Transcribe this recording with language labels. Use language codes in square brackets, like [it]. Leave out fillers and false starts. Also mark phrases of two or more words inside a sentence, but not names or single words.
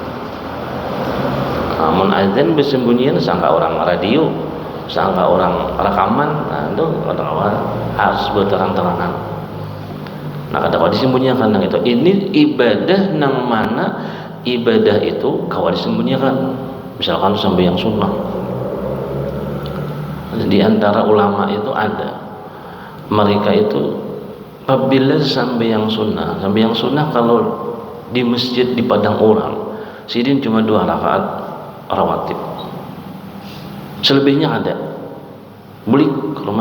[bjn] Namun azan bersembunyian sangka orang radio, sangka orang rekaman, nah itu kada kawa harus berterang-terangan. Nah, kada kawa disembunyikan nang itu. Ini ibadah nang mana ibadah itu kawa disembunyikan. Misalkan sampai yang sunnah. Di antara ulama itu ada, mereka itu apabila sampai yang sunnah kalau di masjid di padang orang, sidin cuma 2 rakaat rawatib, selebihnya ada balik ke rumah.